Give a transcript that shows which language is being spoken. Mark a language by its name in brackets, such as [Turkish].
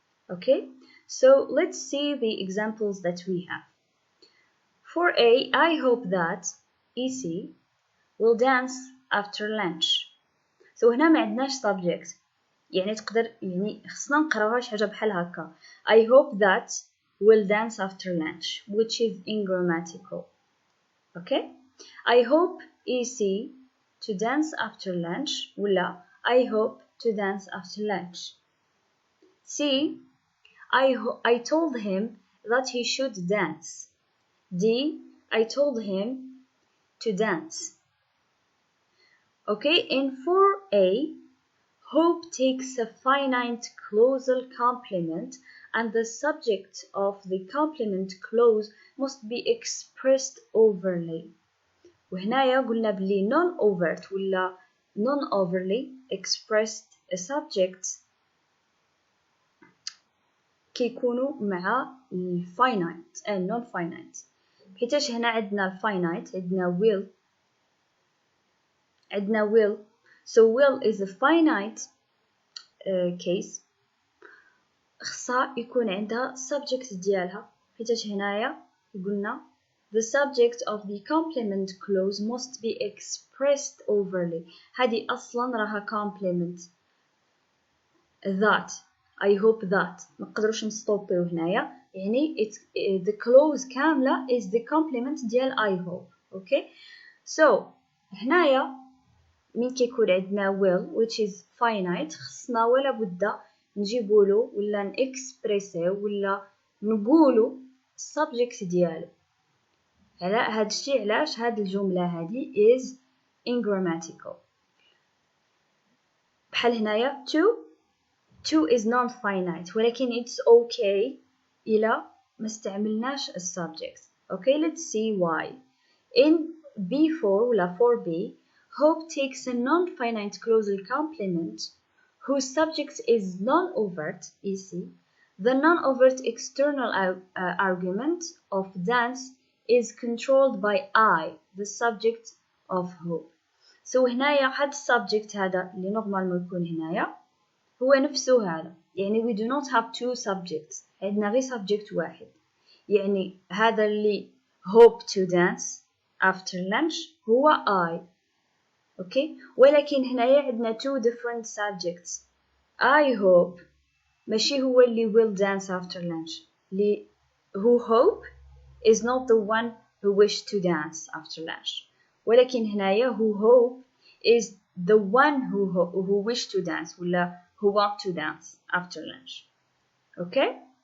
[English] Okay, so let's see the examples that we have. For A, I hope that EC will dance after lunch. [Arabic] So هنا ما عندناش subject، يعني تقدر يعني خصنا نقراوها شي حاجه بحال هكا. [English] I hope that will dance after lunch, which is ungrammatical. Okay, I hope EC to dance after lunch ولا I hope to dance after lunch. C, I told him that he should dance. D, I told him to dance. Okay, in 4A, hope takes a finite clausal complement and the subject of the complement clause must be expressed overly. [Arabic] وهنايا قلنا بلي [English] non-overt [Arabic] ولا [English] non-overly expressed subjects [Arabic] كيكونوا مع [English] finite and non-finite. [Arabic] حيتاش هنا عندنا finite عندنا will. [English] So will is a finite case، [Arabic] خصها يكون عندها [English] subject [Arabic] ديالها، حيتاش هنايا قلنا [English] the subject of the complement clause must be expressed overly. [Arabic] هذه أصلا راها complement that. [English] I hope that [Arabic] ما نقدروش نستوبيو هنايا، يعني [English] the clause [Arabic] كاملة [English] is the complement [Arabic] ديال [English] I hope. [Arabic] Okay, so هنايا من كيكون عندنا [English] will which is finite [Arabic] خصنا ولا بد نجيبولو ولا نكسبريسيو ولا نقولو subject ديالو. على هادشي علاش هاد الجملة هادي [English] is ungrammatical. [Arabic] بحال هنايا [English] to is non-finite [Arabic] ولكن [English] it's okay [Arabic] إلا ما استعملناش subject. [English] Okay, let's see why. In B4 ولا 4B, hope takes a non-finite clausal complement whose subject is non-overt EC. The non-overt external argument of dance is controlled by I, the subject of hope. [Arabic] So هنايا هاد subject هذا اللي نورمالمون يكون هنايا هو نفسه هذا، يعني [English] we do not have two subjects، [Arabic] عندنا غير subject واحد، يعني هذا اللي [English] hope to dance after lunch [Arabic] هو I. [English] Okay, [Arabic] ولكن هنايا عندنا [English] two different subjects. I hope [Arabic] ماشي هو اللي [English] will dance after lunch. [Arabic] اللي [English] who hope is not the one who wish to dance after lunch. [Arabic] ولكن هنايا [English] who hope is the one who wish to dance ولا who want to dance after lunch. Okay?